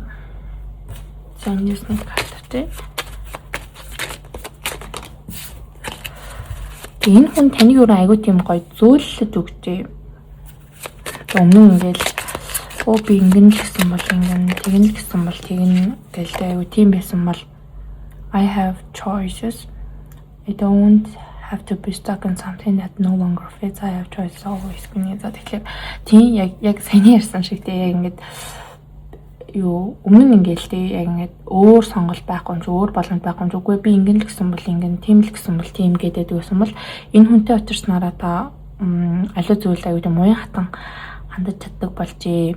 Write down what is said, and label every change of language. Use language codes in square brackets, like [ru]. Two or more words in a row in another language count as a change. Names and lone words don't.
[mn] За нэг карт тий. Энэ хүн таныг өөр айгуу тийм гоё зөөлөж өгчээ. Өмнө ингээл би ингэн л гэсэн бол ингэн, тэгэн л гэсэн бол тэгэн гэлтэй айгуу тийм байсан бол [en] I have choices. I don't have to be stuck in something that no longer fits. I have choices always. [mn] Гэнэ за тэгэхээр тийм яг сайн ярьсан шиг тийм яг ингээд юу өмнө ингээл тий яг ингээд өөр сонголт байхгүй юм чи өөр боломж байхгүй юм чи үгүй би ингэн л гэсэн бол ингэн тийм л гэсэн бол тийм гэдэг байсан бол энэ хүнтэй очирснараа та аливаа зүйл аюул муян хатан хандаж чаддаг болжээ.